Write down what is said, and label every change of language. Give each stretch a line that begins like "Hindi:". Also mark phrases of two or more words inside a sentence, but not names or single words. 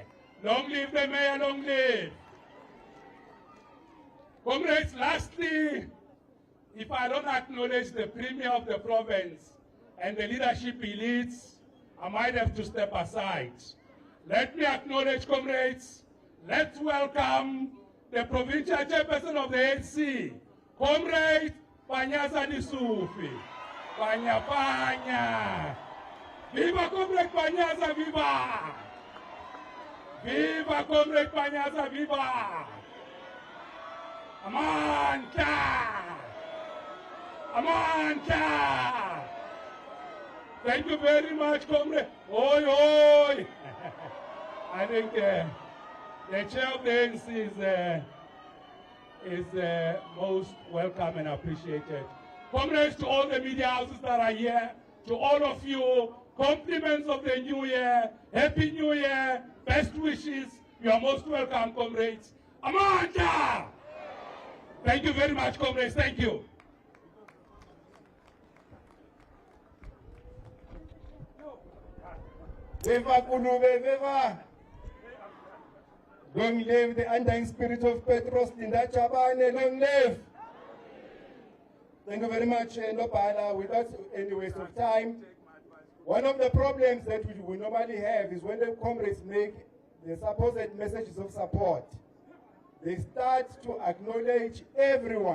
English: Long live the Mayor, long live. Comrades, lastly, if I don't acknowledge the Premier of the province and the leadership elites, I might have to step aside. Let me acknowledge, comrades, let's welcome the provincial chairperson of the ANC, Comrade Panyaza Nisufi. Panya Panya. Viva Comrade Panyaza, viva! Viva Comrade Panyaza, viva! Amanta! Amanta! Thank you very much, comrade. Oi, oi! I think the chair of the ANC is most welcome and appreciated. Comrades, to all the media houses that are here, to all of you, compliments of the new year, Happy New Year, best wishes. You are most welcome, comrades. Amanda! Thank you very much, comrades. Thank you. Viva Kulube, viva! Long live the undying spirit of Petros Linda Chabane, long live! Thank you very much, Nopala. Without any waste of time, one of the problems that we normally have is when the comrades make the supposed messages of support, they start to acknowledge everyone.